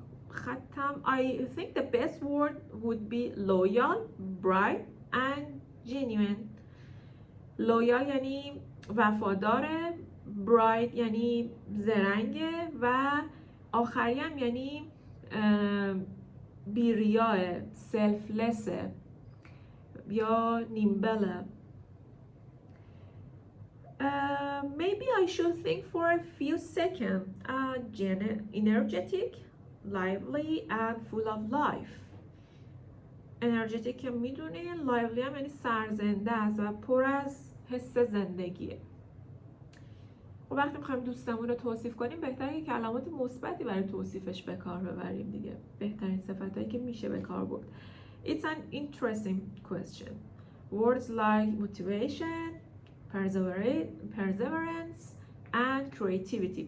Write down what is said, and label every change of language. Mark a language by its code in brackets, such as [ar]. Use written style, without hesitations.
[en] ختم I think the best word would be loyal, bright and genuine. [fa] loyal یعنی وفاداره، bright یعنی زرنگه و آخری هم یعنی بیریاه، سلفلسه یا نیمبله. [en] Maybe I should think for a few seconds. Energetic, lively and full of life. [fa] energetic که میدونین، lively هم یعنی سرزنده است و پر از حس زندگیه. خب وقتی میخوایم دوستمون رو توصیف کنیم بهتره که کلمات مثبتی برای توصیفش به کار ببریم دیگه. بهترین صفتایی که میشه به کار برد. [en] It's an interesting question. Words like motivation, perseverance and creativity.